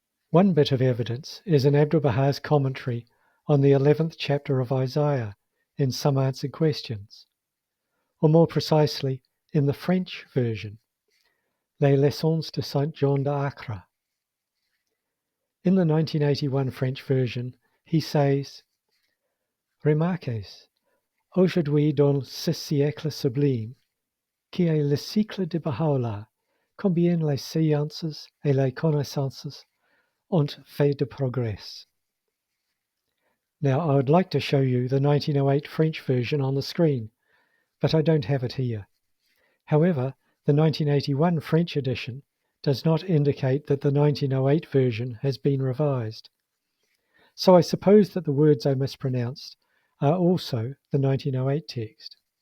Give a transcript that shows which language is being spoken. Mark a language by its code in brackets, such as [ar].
[en] One bit of evidence is in Abdu'l-Baha's commentary on the 11th chapter of Isaiah in Some Answered Questions, or more precisely, in the French version, Les Leçons de Saint John d'Acre. In the 1981 French version, he says, [fr] Remarquez, aujourd'hui dans ce siècle sublime, qui est le cycle de Baha'u'llah, combien les sciences et les connaissances ont fait de progrès. [en] Now, I would like to show you the 1908 French version on the screen, but I don't have it here. However, the 1981 French edition does not indicate that the 1908 version has been revised. So I suppose that the words I mispronounced are also the 1908 text.